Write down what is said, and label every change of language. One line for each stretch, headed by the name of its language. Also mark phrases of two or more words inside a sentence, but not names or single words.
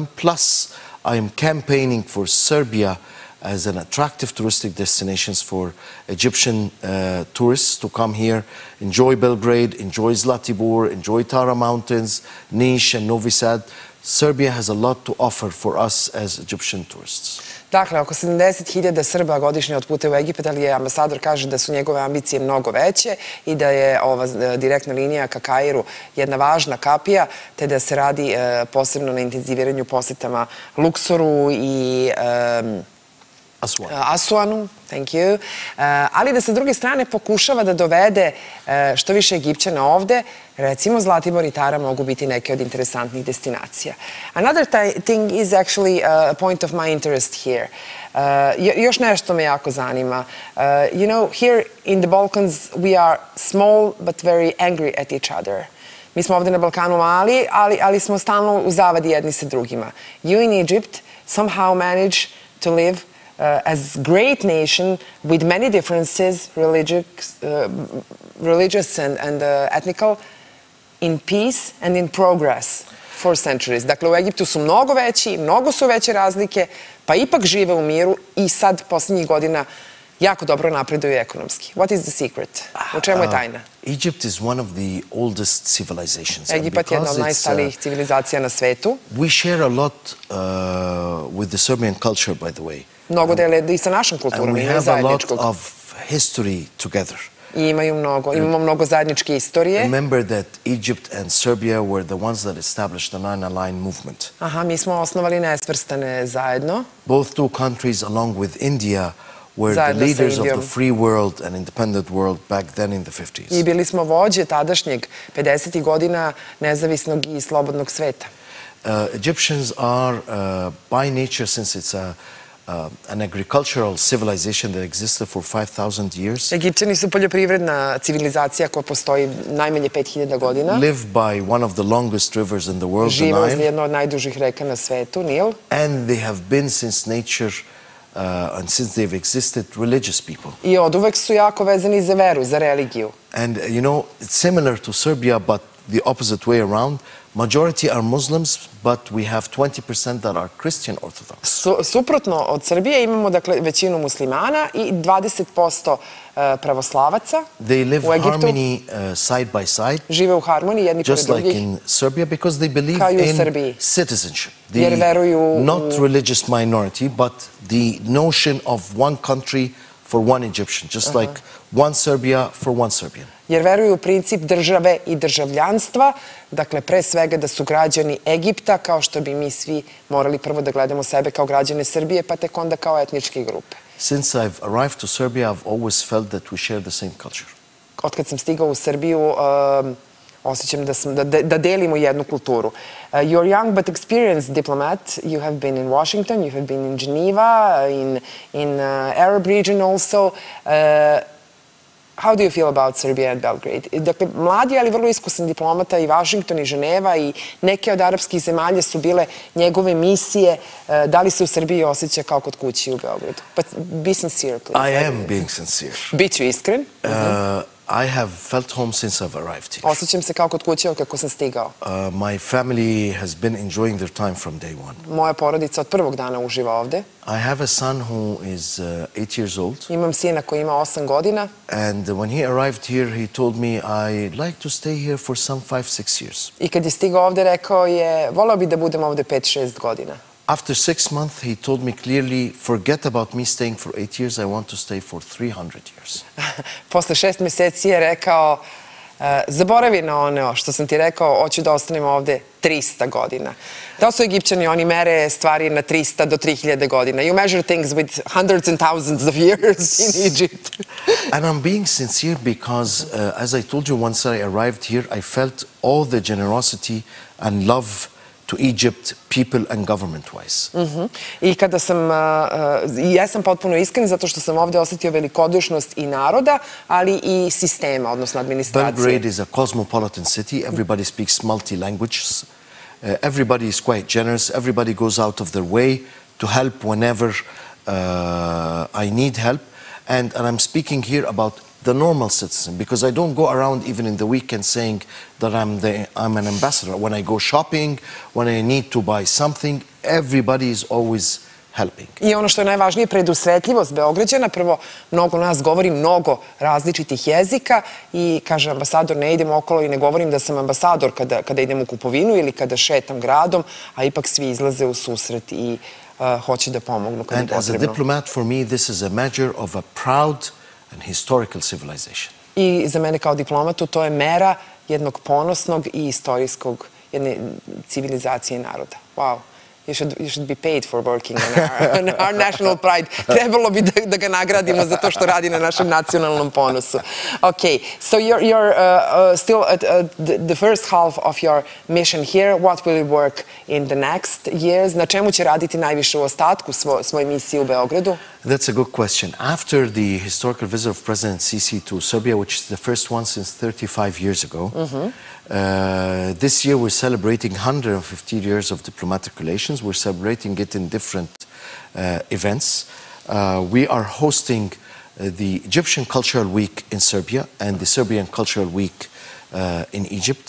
English: Plus, I am campaigning for Serbia as an attractive touristic destinations for Egyptian tourists to come here, enjoy Belgrade, enjoy Zlatibor, enjoy Tara Mountains, Niš and Novi Sad. Serbia has a lot to offer for us as Egyptian tourists.
Serbian: Dakle, oko 70.000 Srba godišnje otputuje u Egipat, ali ambasador kaže da su njegove ambicije mnogo veće i da je ova direktna linija ka Kairu jedna važna kapija, te da se radi posebno na intenziviranju posetama Luksoru i Asuanu,
English: thank you,
Serbian: ali da sa druge strane pokušava da dovede što više Egipćana ovde, recimo Zlatibor i Tara mogu biti neke od interesantnih destinacija.
English: Another thing is actually a point of my interest here.
Serbian: Još nešto me jako zanima.
English: You know, here in the Balkans we are small but very angry at each other.
Serbian: Mi smo ovde na Balkanu mali, ali smo stalno u zavadi jedni sa drugima.
English: You in Egypt somehow manage to live as great nation with many differences, religious and ethnical, in peace and in progress for centuries.
Serbian: Dakle, u Egiptu su mnogo veći, mnogo su veće razlike, pa ipak žive u miru i sad, posljednjih godina, jako dobro napreduju ekonomski.
English: What is the secret?
Serbian: U čemu je tajna?
English: Egypt is one of the oldest civilizations.
Serbian: Egipat je jedna od najstarijih civilizacija na svetu.
English: We share a lot with the Serbian culture, by the way.
Serbian: Mnogo dele i sa našom kulturom, imaju zajedničkog.
English: And we have a lot of history together.
Serbian: I imamo mnogo zajedničke istorije.
English: Remember that Egypt and Serbia were the ones that established the Nine Line movement.
Serbian: Aha, mi smo osnovali nesvrstane zajedno.
English: Both two countries, along with India, were the leaders of the free world and independent world back then in the 50s.
Serbian: I bili smo vođe tadašnjeg 50. godina nezavisnog i slobodnog sveta.
English: Egyptians are, by nature, since it's an agricultural civilization that existed for 5,000 years.
Serbian: Egipćani su poljoprivredna civilizacija koja postoji najmanje 5000 godina.
English: Live by one of the longest rivers in the world, the
Serbian: Žive uz
English: Nile.
Serbian: jedno od najdužih reka na svetu, Nil.
English: And they have been since nature and since they've existed religious people.
Serbian: I oduvek su jako vezani za veru, za religiju.
English: And you know, it's similar to Serbia, but the opposite way around. Majority are Muslims, but we have 20% that are Christian Orthodox.
Serbian: Suprotno od Srbije imamo dakle većinu muslimana i 20% pravoslavaca
English: They live
Serbian: u Egiptu.
English: harmony side by side,
Serbian: Žive u harmoniji jedni pored
English: just like
Serbian: drugih.
English: in Serbia, because they believe
Serbian: Kao i u
English: in
Serbian: Srbiji.
English: citizenship.
Serbian: Jer veruju
English: Not religious minority, but the notion of one country for one Egyptian, just like one Serbia for one Serbian.
Serbian: Jer veruju u princip države i državljanstva, dakle pre svega da su građani Egipta, kao što bi mi svi morali prvo da gledamo sebe kao građane Srbije, pa tek onda kao etničke grupe.
English: Since I've arrived to Serbia, I've always felt that we share the same culture.
Serbian: Otkad sam stigao u Srbiju, osjećam da delimo jednu kulturu.
English: You're young but experienced diplomat. You have been in Washington, you have been in Geneva, in Arab region also. How do you feel about Serbia and Belgrade?
Serbian: Dakle, mladi, ali vrlo iskusan diplomata i Washington i Ženeva i neke od arapskih zemalja su bile njegove misije. Da li se u Srbiji osjeća kao kod kući u Beogradu?
English: But be sincere, please. I am being sincere.
Serbian: Biću iskren.
English: I have felt home since I've arrived here.
Serbian: Osjećam se kao kod kuće kako sam stigao.
English: My family has been enjoying their time from day one.
Serbian: Moja porodica od prvog dana uživa ovde.
English: I have a son who is 8 years old.
Serbian: Imam sina koji ima 8 godina.
English: And when he arrived here, he told me, I'd like to stay here for some 5-6 years.
Serbian: I kad je stigao ovde, rekao je, voleo bi da budem ovde 5-6 godina.
English: After 6 months, he told me clearly, forget about me staying for 8 years, I want to stay for 300 years.
Serbian: Posle 6 meseci je rekao, zaboravi na ono što sam ti rekao, hoću da ostanem ovde 300 godina. Da su Egipćani, oni mere stvari na 300 do 3000 godina.
English: You measure things with hundreds and thousands of years in Egypt. And I'm being sincere because, as I told you, once I arrived here, I felt all the generosity and love to Egypt, people and government-wise.
Serbian: I kada sam, jesam potpuno iskren zato što sam ovde osetio velikodušnost i naroda, ali i sistema, odnosno administracije.
English: Belgrade is a cosmopolitan city. Everybody speaks multi-languages. Everybody is quite generous. Everybody goes out of their way to help whenever I need help. And I'm speaking here about the normal citizen, because I don't go around even in the weekend saying that I'm an ambassador. When I go shopping, when I need to buy something, everybody is always helping.
Serbian: I ono što je najvažnije, predusretljivost Beograđana. Prvo, mnogo nas govori mnogo različitih jezika i kaže ambasador, ne idem okolo i ne govorim da sam ambasador kada idem u kupovinu ili kada šetam gradom, a ipak svi izlaze u susret i hoće da pomognu kada je potrebno.
English: And as a diplomat, for me, this is a measure of a proud and historical civilization.
Serbian: I za mene kao diplomatu to je mera jednog ponosnog i istorijskog jedne civilizacije i naroda.
English: Wow. You should be paid for working on our national pride.
Serbian: Trebalo bi da ga nagradimo za to što radi na našem nacionalnom ponosu.
English: Okay, so you're still at the first half of your mission here. What will you work in the next years?
Serbian: Na čemu će raditi najviše u ostatku svoje misije u Beogradu?
English: That's a good question. After the historical visit of President Sisi to Serbia, which is the first one since 35 years ago, this year we're celebrating 150 years of diplomatic relations. We're celebrating it in different events. We are hosting the Egyptian Cultural Week in Serbia and the Serbian Cultural Week in Egypt.